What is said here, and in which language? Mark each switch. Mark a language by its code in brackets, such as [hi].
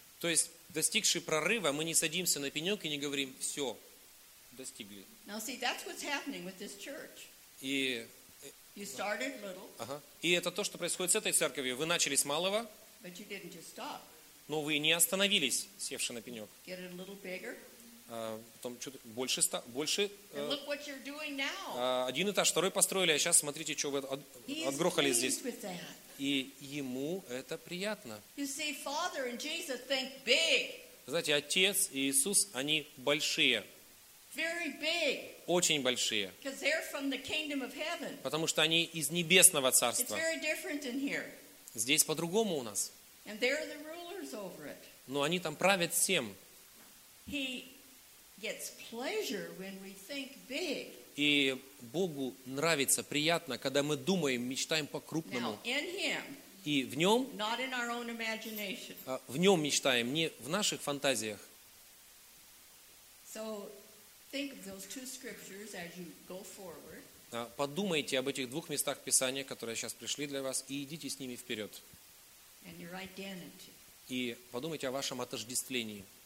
[ru] То есть, достигши прорыва, мы не садимся на пенек и не говорим, все, достигли. [en] Now see, that's what's happening with this church. [ru] И, [en] you started little. [ru] И это то, что происходит с этой церковью. Вы начали с малого, [en] but you didn't just stop. [ru] Но вы не остановились, севши на пенек. [en] Get it a little bigger. [ru] Потом что-то больше, больше. [en] And look what you're doing now. [ru] Один этаж, второй построили, а сейчас смотрите, что вы отгрохали здесь. [en] He's pleased with that. [ru] И ему это приятно. [en] You see, Father and Jesus think big. [ru] Знаете, Отец и Иисус, они большие. [en] Very big. [ru] Очень большие. [en] Because they're from the kingdom of heaven. [ru] Потому что они из небесного царства. [en] It's very different in here. [ru] Здесь по-другому у нас. [en] And they're the rulers over it. [ru] Но они там правят всем. [en] He gets pleasure when we think big. [ru] И Богу нравится, приятно, когда мы думаем, мечтаем по-крупному. И в нем, [en] not in our own imagination. [ru] В нем мечтаем, не в наших фантазиях. [en] So, think of those two scriptures as you go forward. [ru] Подумайте об этих двух местах Писания, которые сейчас пришли для вас, и идите с ними вперед. [en] And your identity. [ru] И подумайте о вашем отождествлении.